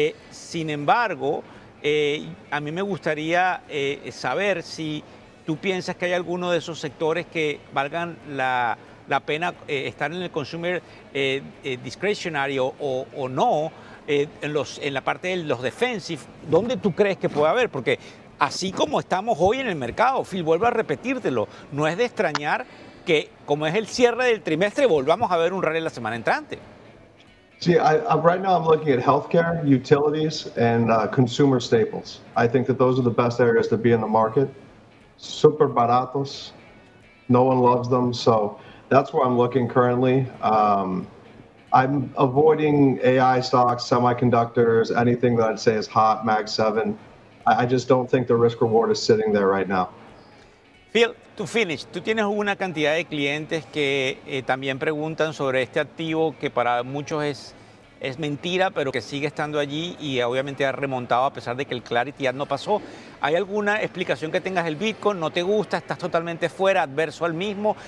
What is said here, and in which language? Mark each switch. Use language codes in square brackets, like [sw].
[es] Sin embargo, a mí me gustaría saber si tú piensas que hay alguno de esos sectores que valgan la pena estar en el consumer discretionary o no en la parte de los defensive. ¿Dónde tú crees que puede haber? Porque así como estamos hoy en el mercado, Phil, vuelvo a repetírtelo, no es de extrañar que como es el cierre del trimestre volvamos a ver un rally la semana entrante. [en] Sí, right now I'm looking at healthcare, utilities and consumer staples. I think that those are the best areas to be in the market. [es] Super baratos. [en] No one loves them, so that's where I'm looking currently. I'm avoiding AI stocks, semiconductors, anything that I'd say is hot, Mag 7. I just don't think the risk reward is sitting there right now. [es] Phil, [en] to finish, [es] tú tienes una cantidad de clientes que también preguntan sobre este activo que para muchos es mentira, pero que sigue estando allí y obviamente ha remontado a pesar de que el clarity ya no pasó. ¿Hay alguna explicación que tengas del Bitcoin? ¿No te gusta? ¿Estás totalmente fuera, adverso al mismo?